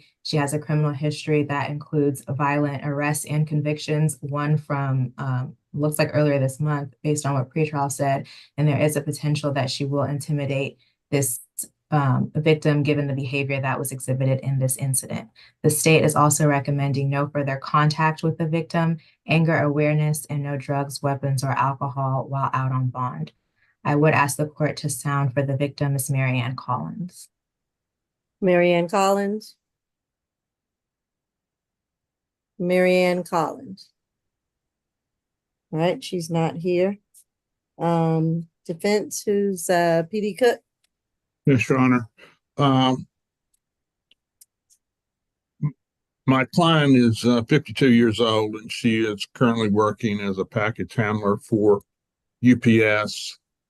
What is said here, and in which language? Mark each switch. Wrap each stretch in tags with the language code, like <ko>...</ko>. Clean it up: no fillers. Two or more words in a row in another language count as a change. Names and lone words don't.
<en>She has a criminal history that includes violent arrests and convictions, one from looks like earlier this month, based on what pretrial said, and there is a potential that she will intimidate this victim given the behavior that was exhibited in this incident. The state is also recommending no further contact with the victim, anger awareness, and no drugs, weapons, or alcohol while out on bond. I would ask the court to sound for the victim, Ms. Mary Ann Collins. Mary Ann Collins. Mary Ann Collins. All right, she's not here. Defense, who's PD Cook? Yes, Your Honor. Um, my client is 52 years old, and she is currently working as a package handler for UPS.</en>